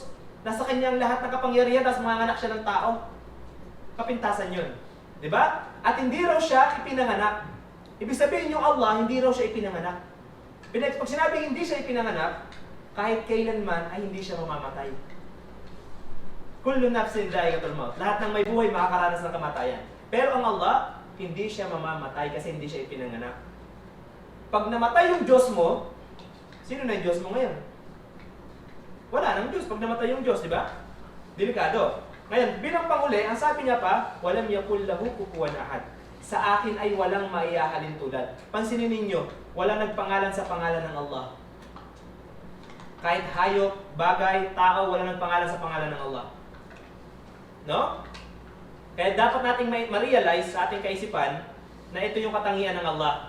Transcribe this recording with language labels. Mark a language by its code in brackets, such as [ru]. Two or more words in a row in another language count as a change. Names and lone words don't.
[tl] Nasa kanyang lahat ng kapangyarihan tapos manganganak siya ng tao. Kapintasan yun. Diba? At hindi raw siya ipinanganak. Ibig sabihin yung Allah, hindi raw siya ipinanganak. Pag sinabing hindi siya ipinanganak, kahit kailanman ay hindi siya mamamatay. [ar] Kullu nafsin dha'iqatul maut. [tl] Lahat ng may buhay makakaranas ng kamatayan. Pero ang Allah, hindi siya mamamatay kasi hindi siya ipinanganak. Pag namatay yung Diyos mo, sino na yung Diyos mo ngayon? Wala nang Diyos pag namatay yung Diyos, di ba? Delikado. Ngayon, bilang panghuli, ang sabi niya pa, [ar] walam yakul lahu kufuwan ahad. [tl] Sa akin ay walang maiahalin tulad. Pansinin ninyo, wala nagpangalan sa pangalan ng Allah. Kahit hayop, bagay, tao, wala nagpangalan sa pangalan ng Allah. No? Kaya dapat nating ma-realize sa ating kaisipan na ito yung katangian ng Allah.